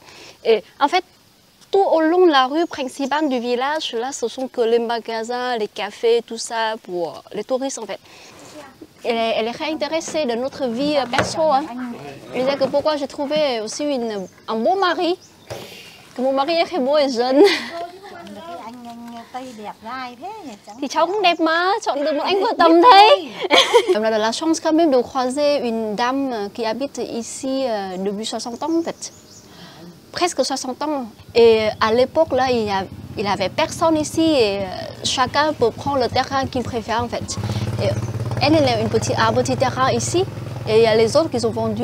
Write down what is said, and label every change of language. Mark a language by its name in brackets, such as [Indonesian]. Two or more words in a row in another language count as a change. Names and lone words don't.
[French] Et en fait, tout au long de la rue principale du village, là, ce sont que les magasins, les cafés, tout ça pour les touristes en fait. Elle est réintéressée de notre vie perso. Hein. Elle disait que pourquoi j'ai trouvé aussi un beau mari. Mon mari est très beau et jeune. [Vietnamese] Thì cháu cũng đẹp mà, chọn được một anh vợ tầm thế. [French] On a de la chance quand même de croiser une dame qui habite ici depuis 60 ans en fait. Presque 60 ans. Et à l'époque là, il y avait personne ici et chacun peut prendre le terrain qu'il préfère en fait. Et elle a un petit terrain ici. Et il y a les autres qui ont vendu.